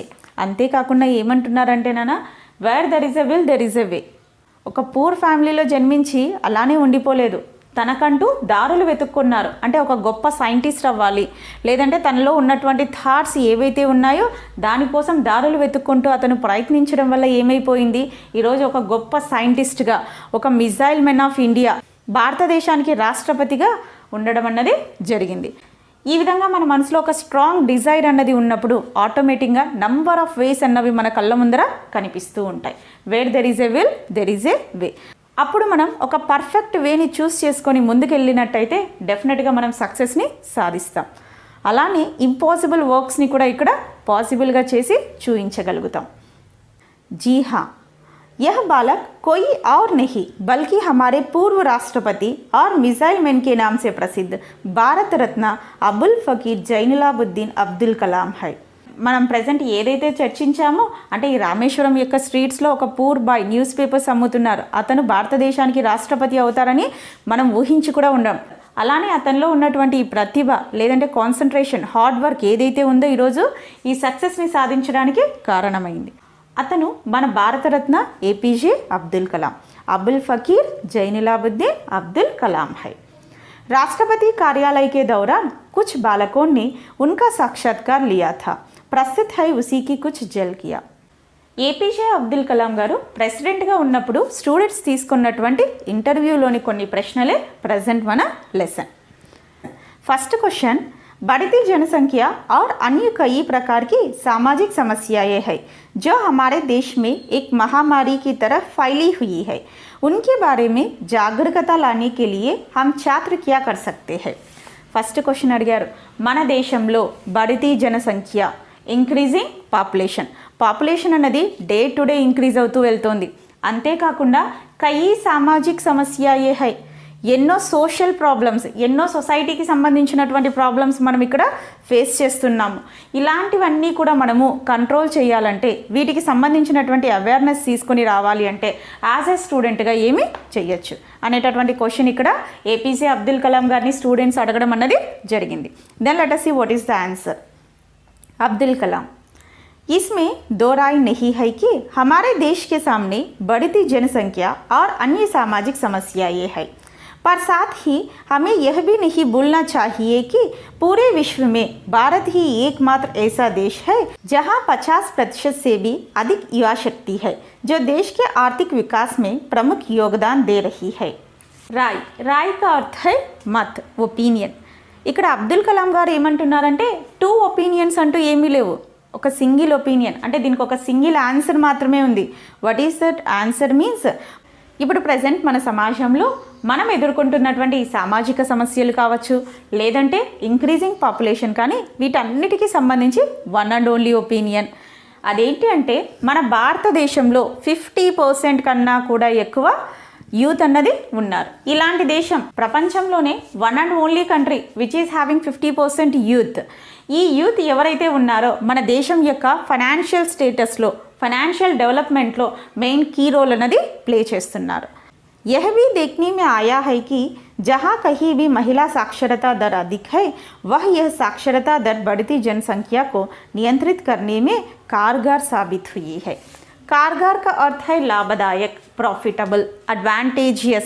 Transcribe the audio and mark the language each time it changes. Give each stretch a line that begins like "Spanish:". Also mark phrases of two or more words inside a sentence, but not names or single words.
Telugu: అంతేకాకుండా ఏమంటున్నారంటేనా
English: where there is a will there is a way.
Telugu: ఒక
English: poor family
Telugu: జన్మించి అలానే ఉండిపోలేదు, తనకంటూ దారులు వెతుక్కున్నారు. అంటే ఒక గొప్ప సైంటిస్ట్ అవ్వాలి, లేదంటే తనలో ఉన్నటువంటి థాట్స్ ఏవైతే ఉన్నాయో దానికోసం దారులు వెతుక్కుంటూ అతను ప్రయత్నించడం వల్ల ఏమైపోయింది, ఈరోజు ఒక గొప్ప సైంటిస్ట్గా, ఒక
English: missile man of India,
Telugu: భారతదేశానికి రాష్ట్రపతిగా ఉండడం అన్నది జరిగింది. ఈ విధంగా మన మనసులో ఒక
English: strong desire
Telugu: అన్నది ఉన్నప్పుడు
English: automatically number of ways
Telugu: అన్నవి మన కళ్ళ ముందర కనిపిస్తూ ఉంటాయి.
English: where there is a will there is a way.
Telugu: అప్పుడు మనం ఒక
English: perfect way
Telugu: చూస్ చేసుకొని ముందుకెళ్ళినట్టయితే డెఫినెట్గా మనం సక్సెస్ని సాధిస్తాం. అలానే
English: impossible works
Telugu: కూడా ఇక్కడ పాసిబుల్గా చేసి చూపించగలుగుతాం.
Hindi: जी हाँ, यह बालक कोई और नहीं बल्कि हमारे पूर्व राष्ट्रपति और मिसाइल मैन के नाम से प्रसिद्ध भारत रत्न अबुल फकीर जैनुलाबुद्दीन अब्दुल कलाम है.
Telugu: మనం ప్రజెంట్ ఏదైతే చర్చించామో అంటే ఈ రామేశ్వరం యొక్క స్ట్రీట్స్లో ఒక
English: poor boy newspapers
Telugu: అమ్ముతున్నారు, అతను భారతదేశానికి రాష్ట్రపతి అవుతారని మనం ఊహించి కూడా ఉండం. అలానే అతనిలో ఉన్నటువంటి ఈ ప్రతిభ లేదంటే
English: concentration, hard work
Telugu: ఏదైతే ఉందో ఈరోజు ఈ సక్సెస్ని సాధించడానికి కారణమైంది. అతను మన భారతరత్న ఏపీజే అబ్దుల్ కలాం, अबुल फकीर जैनुलाबुद्दीन अब्दुल कलाम है.
Hindi: राष्ट्रपति कार्यालय के दौरान कुछ बालकों ने उनका साक्षात्कार लिया था. प्रसिद्ध है उसी की कुछ झलक किया.
Telugu: ఏపీజే అబ్దుల్ కలాం గారు ప్రెసిడెంట్గా ఉన్నప్పుడు స్టూడెంట్స్ తీసుకున్నటువంటి ఇంటర్వ్యూలోని కొన్ని ప్రశ్నలే ప్రజెంట్ మన లెసన్.
English: first question,
Hindi: बढ़ती जनसंख्या और अन्य कई प्रकार की सामाजिक समस्याएं हैं जो हमारे देश में एक महामारी की तरह फैली हुई है. उनके बारे में जागरूकता लाने के लिए हम छात्र क्या कर सकते हैं.
English: first question अडिगाరు,
Telugu: మన దేశంలో
Hindi: बढ़ती जनसंख्या,
English: increasing population
Telugu: అన్నది
English: day to day increase
Telugu: అవుతూ వెళ్తోంది. అంతేకాకుండా
Hindi: कई सामाजिक समस्याएं हैं,
Telugu: ఎన్నో
English: social problems,
Telugu: ఎన్నో సొసైటీకి సంబంధించినటువంటి ప్రాబ్లమ్స్ మనం ఇక్కడ ఫేస్ చేస్తున్నాము. ఇలాంటివన్నీ కూడా మనము కంట్రోల్ చేయాలంటే, వీటికి సంబంధించినటువంటి అవేర్నెస్ తీసుకొని రావాలి అంటే
English: as a student
Telugu: ఏమి చెయ్యొచ్చు అనేటటువంటి క్వశ్చన్ ఇక్కడ ఏపీజే అబ్దుల్ కలాం గారిని స్టూడెంట్స్ అడగడం అన్నది జరిగింది.
English: then let us see what is the answer.
Hindi: अब्दुल कलाम, इसमें दो राय नहीं है कि हमारे देश के सामने बढ़ती जनसंख्या और अन्य सामाजिक समस्याएं हैं, पर साथ ही हमें यह भी नहीं भूलना चाहिए कि पूरे विश्व में भारत ही एकमात्र ऐसा देश है जहां 50% से भी अधिक युवा शक्ति है जो देश के आर्थिक विकास में प्रमुख योगदान दे रही है. राय का अर्थ है मत,
Telugu: ఒపీనియన్. ఇక్కడ అబ్దుల్ కలాం గారు ఏమంటున్నారంటే
English: two opinions
Telugu: అంటూ ఏమీ లేవు, ఒక
English: single opinion.
Telugu: అంటే దీనికి ఒక
English: single answer
Telugu: మాత్రమే ఉంది.
English: what is that answer means,
Telugu: ఇప్పుడు ప్రజెంట్ మన సమాజంలో మనం ఎదుర్కొంటున్నటువంటి ఈ సామాజిక సమస్యలు కావచ్చు, లేదంటే
English: increasing population,
Telugu: కానీ వీటన్నిటికీ సంబంధించి
English: one and only opinion.
Telugu: అదేంటి అంటే మన భారతదేశంలో 50% కన్నా కూడా ఎక్కువ యూత్ అన్నది ఉన్నారు. ఇలాంటి దేశం ప్రపంచంలోనే
English: one and only country which is having 50% youth.
Telugu: ఈ యూత్ ఎవరైతే ఉన్నారో మన దేశం యొక్క
English: financial status, financial development main key role
Telugu: అన్నది ప్లే చేస్తున్నారు.
Hindi: यह भी देखने में आया है कि जहाँ कहीं भी महिला साक्षरता दर अधिक है वह यह साक्षरता दर बढ़ती जनसंख्या को नियंत्रित करने में कारगर साबित हुई है. कारगर का अर्थ है లాభదాయక్,
English: profitable, advantageous.